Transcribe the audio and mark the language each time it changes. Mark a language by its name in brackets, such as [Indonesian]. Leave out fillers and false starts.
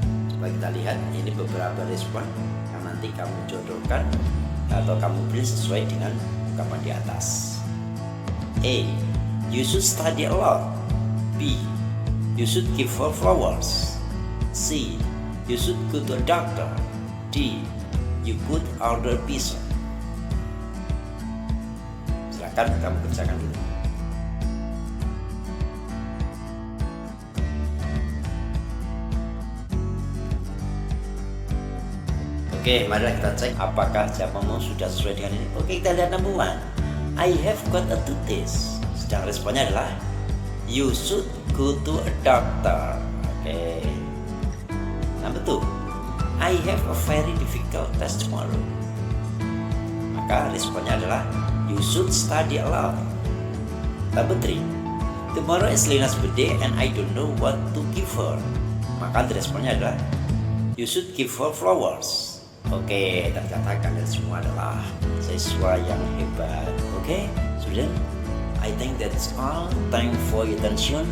[Indonesian] Coba kita lihat, ini beberapa respon yang nanti kamu jodohkan atau kamu pilih sesuai dengan ungkapan di atas. [English] A. You should study a lot. B. You should give her flowers. C. You should go to a doctor. D. You could order pizza. [Indonesian] Silakan kamu kerjakan dulu. Oke, marilah kita cek apakah jawabanmu sudah sesuai dengan ini. [English] Oke, [Indonesian] kita lihat [English] number 1. I have got a tooth. [Indonesian] Sedang responnya adalah [English] you should go to a doctor. Oke. Number 2. I have a very difficult test tomorrow. [Indonesian] Maka responnya adalah [English] you should study a lot. Number 3. Tomorrow is Lena's birthday and I don't know what to give her. [Indonesian] Maka responnya adalah [English] you should give her flowers. Oke, [Indonesian] ternyata kalian semua adalah siswa yang hebat. [English] Oke, student, I think that's all. Thank for your attention.